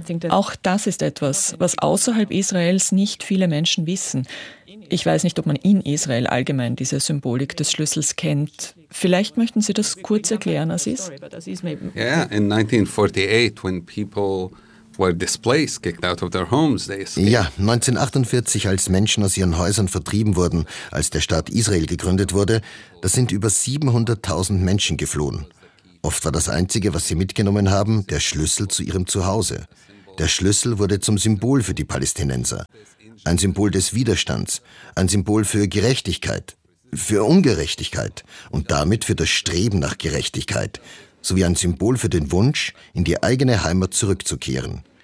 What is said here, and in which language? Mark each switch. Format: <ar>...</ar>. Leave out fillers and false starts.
<de>Auch das ist etwas, was außerhalb Israels nicht viele Menschen wissen. Ich weiß nicht, ob man in Israel allgemein diese Symbolik des Schlüssels kennt. Vielleicht möchten Sie das kurz erklären, Aziz?</de> <en>Ja, yeah, in 1948, when people were displaced, kicked out of their homes, they escaped.</en> <de>Ja, 1948, als Menschen aus ihren Häusern vertrieben wurden, als der Staat Israel gegründet wurde, da sind über 700.000 Menschen geflohen. Oft war das Einzige, was sie mitgenommen haben, der Schlüssel zu ihrem Zuhause. Der Schlüssel wurde zum Symbol für die Palästinenser. Ein Symbol des Widerstands, ein Symbol für Gerechtigkeit, für Ungerechtigkeit und damit für das Streben nach Gerechtigkeit, sowie ein Symbol für den Wunsch, in die eigene Heimat zurückzukehren.</de>